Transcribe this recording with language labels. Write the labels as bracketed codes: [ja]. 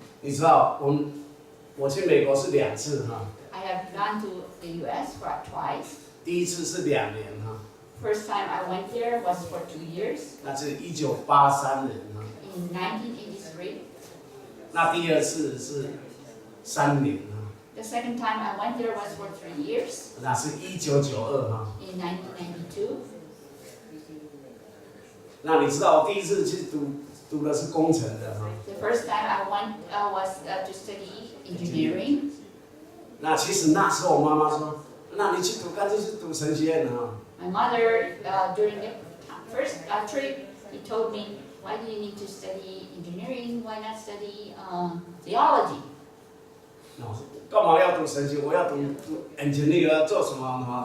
[zh] 你知道，我去美国是2次哈， [en] I have gone to the U.S. twice. [zh] 第一次是2年哈， [en] First time I went there was for 2 years [zh] 那是1983年哈， [en] in 1983. [zh] 那第二次是3年哈， [en] The second time I went there was for 3 years [zh] 那是1992哈。 [en] in 1992. [zh] 那你知道我第一次去读的是工程的哈， [en] The first time I went was to study engineering. [zh] 那其实那时候我妈妈说，那你去读干脆去读神学院哈。 [en] My mother, during the first trip, he told me, why do you need to study engineering? Why not study theology? [zh] 那我说干嘛要读神学？我要读 engineer 要做什么哈？